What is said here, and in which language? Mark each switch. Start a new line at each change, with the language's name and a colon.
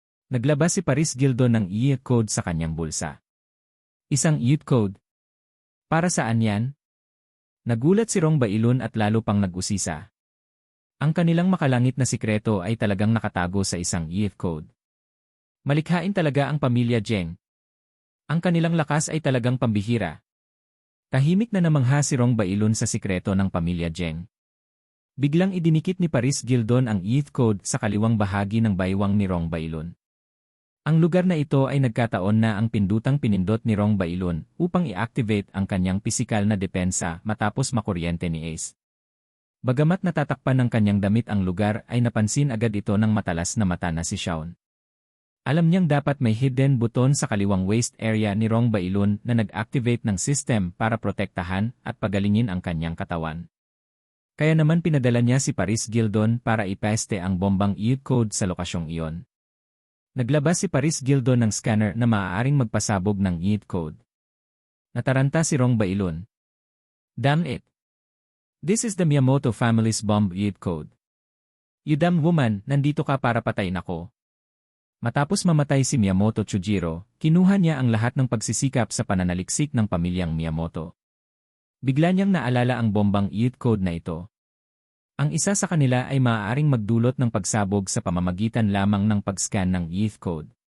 Filipino: Naglabas si Paris Gildon ng EAT code sa kanyang bulsa. Isang EAT code? Para saan yan? Nagulat si Rong Bailon at lalo pang nag-usisa. Ang kanilang makalangit na sikreto ay talagang nakatago sa isang EAT code. Malikhain talaga ang pamilya Zheng. Ang kanilang lakas ay talagang pambihira. Tahimik na namangha si Rong Bailon sa sikreto ng pamilya Zheng. Biglang idinikit ni Paris Gildon ang EAT code sa kaliwang bahagi ng baywang ni Rong Bailon. Ang lugar na ito ay nagkataon na ang pindutang pinindot ni Rong Bailon upang i-activate ang kanyang pisikal na depensa matapos makuryente ni Ace. Bagamat natatakpan ng kanyang damit ang lugar ay napansin agad ito ng matalas na mata na si Shaun. Alam niyang dapat may hidden button sa kaliwang waist area ni Rong Bailon na nag-activate ng system para protektahan at pagalingin ang kanyang katawan. Kaya naman pinadala niya si Paris Gildon para ipaste ang bombang EAT code sa lokasyong iyon. Naglabas si Paris Gildon ng scanner na maaaring magpasabog ng EAT code. Nataranta si Rong Bailon.
English: Damn it! This is the Miyamoto family's bomb EAT code. You damn woman,
Filipino: nandito ka para patayin ako. Matapos mamatay si Miyamoto Chujiro, kinuha niya ang lahat ng pagsisikap sa pananaliksik ng pamilyang Miyamoto. Bigla niyang naalala ang bombang EAT code na ito. Ang isa sa kanila ay maaaring magdulot ng pagsabog sa pamamagitan lamang ng pag-scan ng EAT code.